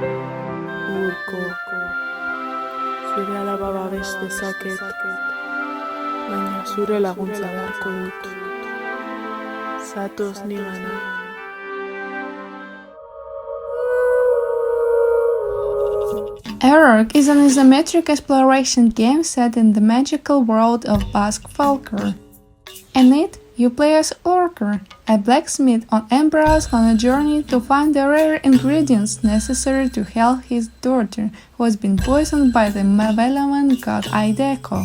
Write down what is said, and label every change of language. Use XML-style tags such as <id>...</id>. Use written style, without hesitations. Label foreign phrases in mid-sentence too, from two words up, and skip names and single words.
<eu>Urko, zure alaba babes dezaket, baina zure laguntza beharko dut. Zatoz nigana.</eu> <en>Erik is an isometric exploration game set in the magical world of Basque folklore. In it, you play as Orker, a blacksmith on Embrace on a journey to find the rare ingredients necessary to heal his daughter, who has been poisoned by the malevolent god Ideko.</en>